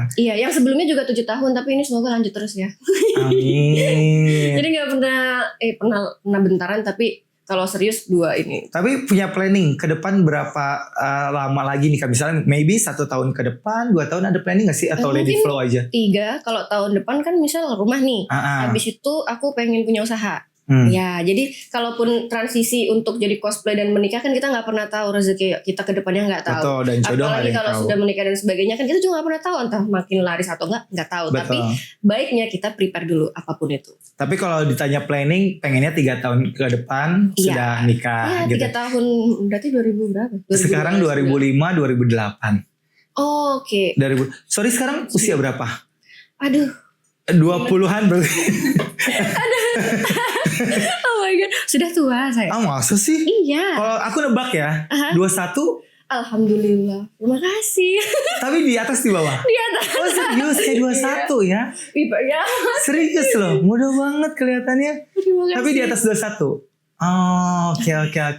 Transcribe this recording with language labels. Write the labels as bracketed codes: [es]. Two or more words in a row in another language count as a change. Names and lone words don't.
[id] Iya, yang sebelumnya juga 7 tahun, tapi ini semoga lanjut terus ya. Amin. Jadi nggak pernah bentaran, tapi kalau serius 2 ini. Tapi punya planning ke depan berapa lama lagi nih? Misalnya maybe 1 tahun ke depan, 2 tahun ada planning gak sih? Atau [en] let it flow [id] aja? 3, kalau tahun depan kan misal rumah nih. Habis itu aku pengen punya usaha. Ya, jadi kalaupun transisi untuk jadi cosplay dan menikah kan kita nggak pernah tahu rezeki kita ke depannya nggak tahu. Betul, dan jodoh apalagi kalau tahu. sudah menikah dan sebagainya kan kita juga nggak pernah tahu entah makin laris atau nggak tahu. Betul. Tapi baiknya kita prepare dulu apapun itu. Tapi kalau ditanya planning, pengennya 3 tahun ke depan sudah nikah Iya, gitu. 3 tahun berarti 2000 berapa? 2000 Sekarang 2005, 2008. Oh, oke. Sorry, sekarang usia berapa? Aduh. 20-an berarti. [en] Oh my god, [id] sudah tua saya. Masa sih? Iya. Kalau aku nebak ya, 21. Alhamdulillah. Terima kasih. Tapi di atas di bawah. Di atas. Oh serius kayak 21 ya? Ya. Serius loh, mudah banget kelihatannya. Terima kasih. Tapi di atas 21. Oh, oke.